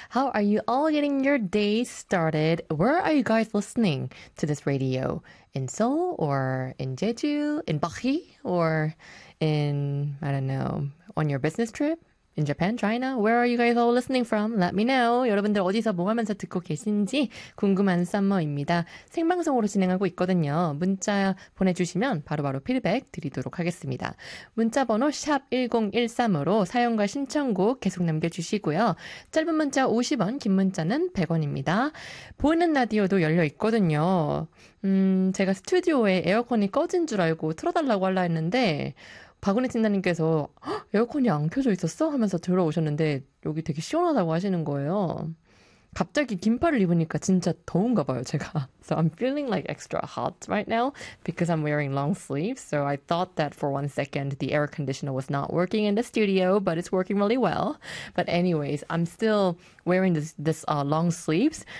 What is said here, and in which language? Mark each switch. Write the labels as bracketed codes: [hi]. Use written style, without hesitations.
[en] How are you all getting your day started? Where are you guys listening to this radio? In Seoul or in Jeju? In Bahi? Or in, I don't know, on your business trip? In Japan, China? Where are you guys all listening from? Let me know. [ko] 여러분들 어디서 뭐 하면서 듣고 계신지 궁금한 썸머입니다. 생방송으로 진행하고 있거든요. 문자 보내주시면 바로바로 피드백 드리도록 하겠습니다. 문자번호 샵1013으로 사연과 신청곡 계속 남겨주시고요. 짧은 문자 50원, 긴 문자는 100원입니다. 보이는 라디오도 열려있거든요. 제가 스튜디오에 에어컨이 꺼진 줄 알고 틀어달라고 하려 했는데 바구니 팀장님께서 에어컨이 안 켜져 있었어? 하면서 들어오셨는데 여기 되게 시원하다고 하시는 거예요. 갑자기 긴팔을 입으니까 진짜 더운가 봐요, 제가. [en] So I'm feeling like extra hot right now because I'm wearing long sleeves. So I thought that for one second the air conditioner was not working in the studio, but it's working really well. But anyways, I'm still wearing this long sleeves.